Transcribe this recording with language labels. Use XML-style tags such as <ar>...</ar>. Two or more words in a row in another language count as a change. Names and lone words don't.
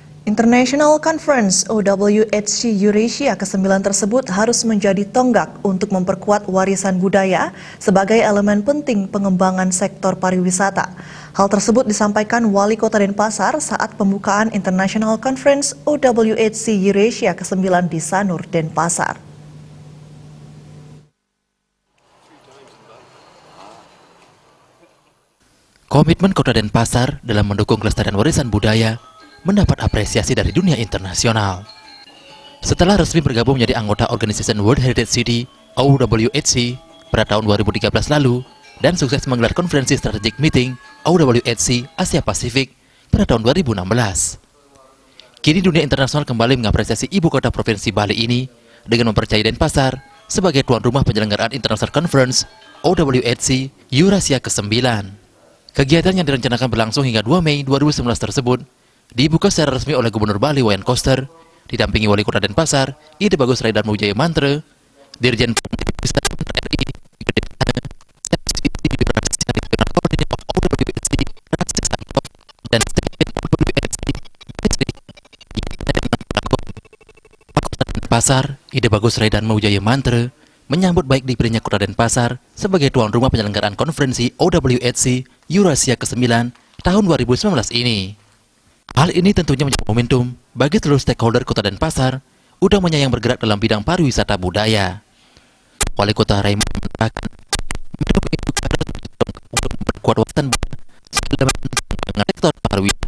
<id>International Conference OWHC Eurasia ke-9 tersebut harus menjadi tonggak untuk memperkuat warisan budaya sebagai elemen penting pengembangan sektor pariwisata. Hal tersebut disampaikan Wali Kota Denpasar saat pembukaan International Conference OWHC Eurasia ke-9 di Sanur, Denpasar. Komitmen Kota Denpasar dalam mendukung kelestarian warisan budaya mendapat apresiasi dari dunia internasional. Setelah resmi bergabung menjadi anggota organisasi World Heritage City (OWHC) pada tahun 2013 lalu dan sukses menggelar konferensi</id> <en>strategic meeting</en> <id>OWHC Asia Pasifik pada tahun 2016. Kini dunia internasional kembali mengapresiasi ibu kota provinsi Bali ini dengan mempercayai Denpasar sebagai tuan rumah penyelenggaraan International Conference OWHC Eurasia ke-9. Kegiatan yang direncanakan berlangsung hingga 2 Mei 2019 tersebut dibuka secara resmi oleh Gubernur Bali Wayan Koster, didampingi Wali Kota Denpasar, Ide Bagus Raidarmo Wijaya Mantre, Dirjen Pariwisata RI, dan Denpasar, Ide Bagus Raidarmo Wijaya Mantre menyambut baik dipilihnya Kota Denpasar sebagai tuan rumah penyelenggaraan konferensi OWHC Eurasia ke-9 tahun 2019 ini. Hal ini tentunya menjadi momentum bagi seluruh stakeholder Kota Denpasar, utamanya yang bergerak dalam bidang pariwisata budaya. Wali Kota Raymond mengatakan, untuk memperkuat wawasan dengan sektor pariwisata.</id>